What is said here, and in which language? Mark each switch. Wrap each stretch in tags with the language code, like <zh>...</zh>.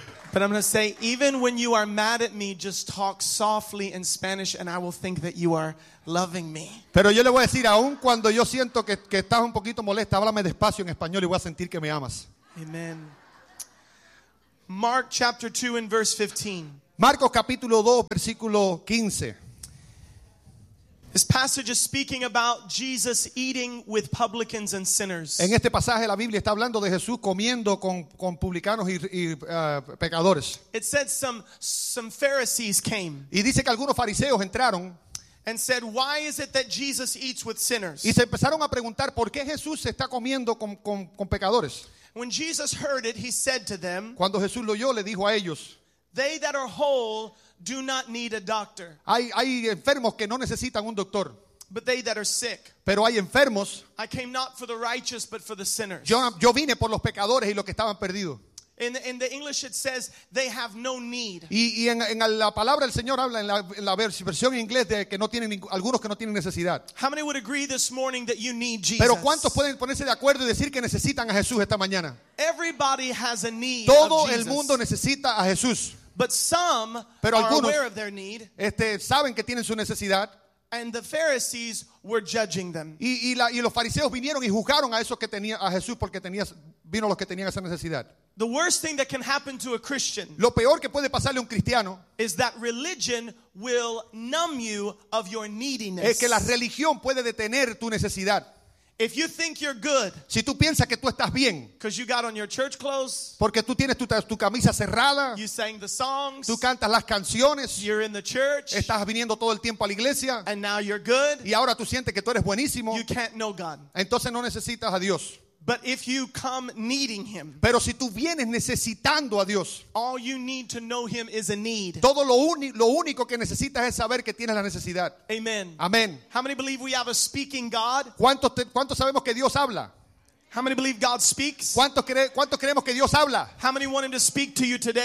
<en>But I'm going to say, even when you are mad at me, just talk softly in Spanish, and I will think that you are loving me.</en> <es>Pero yo le voy a decir, aun cuando yo siento que estás un poquito molesta, háblame despacio en español y voy a sentir que me amas.</es> <en>Amen. Mark chapter 2 and verse 15.</en> <es>Marcos capítulo 2, versículo 15.</es> <en>This passage is speaking about Jesus eating with publicans and sinners.</en> <es>En este pasaje la Biblia está hablando de Jesús comiendo con publicanos y pecadores.</es> <en>It said some Pharisees came.</en> <es>Y dice que algunos fariseos entraron.</es> <en>And said, "Why is it that Jesus eats with sinners?"</en> <es>Y se empezaron a preguntar por qué Jesús se está comiendo con pecadores.</es> <en>When Jesus heard it, he said to them.</en> <es>Cuando Jesús lo oyó, le dijo a ellos.</es> <en>They that are whole do not need a doctor.</en> <es>Hay enfermos que no necesitan un doctor.</es> <en>But they that are sick.</en> <es>Pero hay enfermos.</es> <en>I came not for the righteous, but for the sinners.</en> <es>Yo vine por los pecadores y los que estaban perdidos.</es> <en>In the English it says they have no need.</en> <es>Y en la palabra el Señor habla en la versión inglés de que no tienen algunos que no tienen necesidad.</es> <en>How many would agree this morning that you need Jesus?</en> <es>Pero ¿cuántos pueden ponerse de acuerdo y decir que necesitan a Jesús esta mañana?</es> <en>Everybody has a need.</en> <es>Todo el mundo necesita a Jesús.</es> <en>But some</en> <es>Pero algunos,</es> <en>are aware of their need.</en> <es>Saben que tienen su necesidad.</es> <en>And the Pharisees were judging them.</en> <es>Y los fariseos vinieron y juzgaron a esos que tenía a Jesús porque tenía vino los que tenían esa necesidad.</es> <en>The worst thing that can happen to a Christian.</en> <es>Lo peor que puede pasarle a un cristiano.</es> <en>Is that religion will numb you of your neediness.</en> <es>Es que la religión puede detener tu necesidad.</es> <en>If you think you're good.</en> <es>Si tú piensas que tú estás bien.</es> <en>Because you got on your church clothes.</en> <es>Porque tú tienes tu camisa cerrada.</es> <en>You sang the songs.</en> <es>Tú cantas las canciones.</es> <en>You're in the church.</en> <es>Estás viniendo todo el tiempo a la iglesia.</es> <en>And now you're good.</en> <es>Y ahora tú sientes que tú eres buenísimo.</es> <en>You can't know God.</en> <es>Entonces no necesitas a Dios.</es> <en>But if you come needing him.</en> <es>Pero si tú vienes necesitando a Dios.</es> <en>All you need to know him is a need.</en> <es>Todo lo único que necesitas es saber que tienes la necesidad. Amen. Amen.</es> <en>How many believe we have a speaking God?</en> <es>¿Cuántos sabemos que Dios habla?</es> <en>How many believe God speaks?</en> <es>¿Cuántos creemos que Dios habla?</es> <en>How many want him to speak to you today?</en>